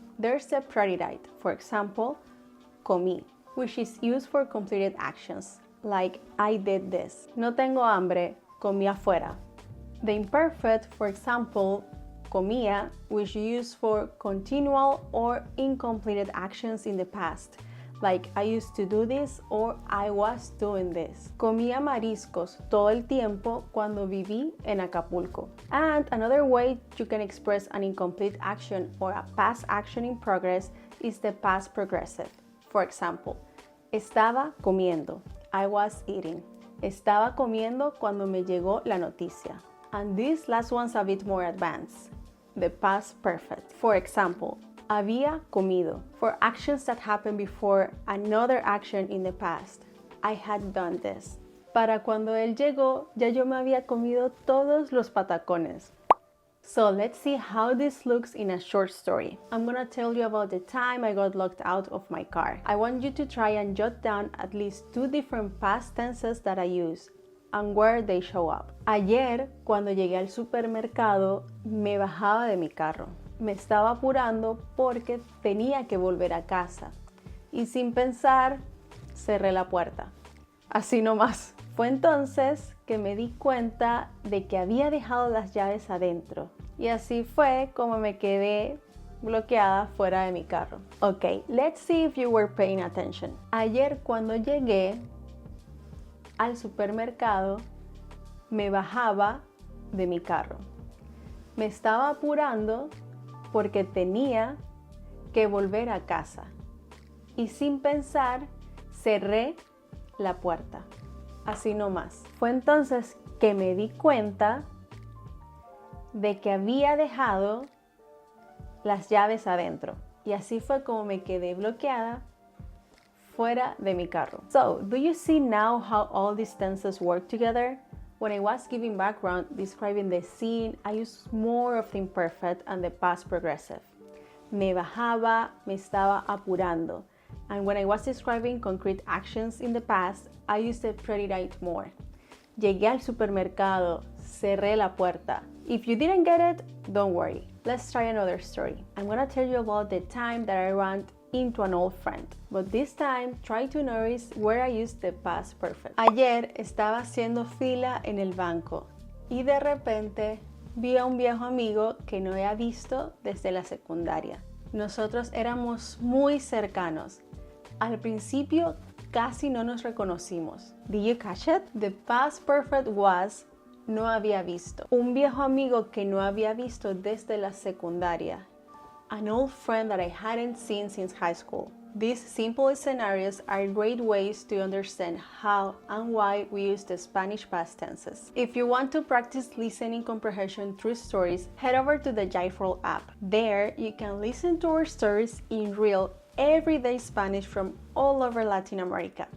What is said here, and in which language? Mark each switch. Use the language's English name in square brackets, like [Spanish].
[English] There's the preterite, for example, comí, which is used for completed actions, like I did this. [Spanish] No tengo hambre, comí afuera. [English] The imperfect, for example, comía, which you use for continual or incompleted actions in the past, like I used to do this or I was doing this. [Spanish] Comía mariscos todo el tiempo cuando viví en Acapulco. [English] And another way you can express an incomplete action or a past action in progress is the past progressive. For example, [Spanish] estaba comiendo, [English] I was eating. [Spanish] Estaba comiendo cuando me llegó la noticia. [English] And this last one's a bit more advanced, the past perfect. For example, [Spanish] había comido, [English] for actions that happened before another action in the past. I had done this. [Spanish] Para cuando él llegó, ya yo me había comido todos los patacones. [English] So let's see how this looks in a short story. I'm gonna tell you about the time I got locked out of my car. I want you to try and jot down at least 2 different past tenses that I use and where they show up. [Spanish] Ayer, cuando llegué al supermercado, me bajaba de mi carro. Me estaba apurando porque tenía que volver a casa. Y sin pensar, cerré la puerta. Así nomás. Fue entonces que me di cuenta de que había dejado las llaves adentro. Y así fue como me quedé bloqueada fuera de mi carro. [English] Ok, let's see if you were paying attention. [Spanish] Ayer cuando llegué al supermercado, me bajaba de mi carro. Me estaba apurando porque tenía que volver a casa. Y sin pensar, cerré la puerta. Así nomás. Fue entonces que me di cuenta de que había dejado las llaves adentro. Y así fue como me quedé bloqueada fuera de mi carro. [English] So, do you see now how all these tenses work together? When I was giving background describing the scene, I used more of the imperfect and the past progressive. [Spanish] Me bajaba, me estaba apurando. [English] And when I was describing concrete actions in the past, I used the preterite more. [Spanish] Llegué al supermercado, cerré la puerta. [English] If you didn't get it, don't worry. Let's try another story. I'm gonna tell you about the time that I ran into an old friend. But this time, try to notice where I used the past perfect. [Spanish] Ayer estaba haciendo fila en el banco y de repente vi a un viejo amigo que no había visto desde la secundaria. Nosotros éramos muy cercanos. Al principio casi no nos reconocimos. [English] Did you catch it? The past perfect was [Spanish] no había visto. Un viejo amigo que no había visto desde la secundaria. [English] An old friend that I hadn't seen since high school. These simple scenarios are great ways to understand how and why we use the Spanish past tenses. If you want to practice listening comprehension through stories, head over to the Jiveworld app. There, you can listen to our stories in real, everyday Spanish from all over Latin America.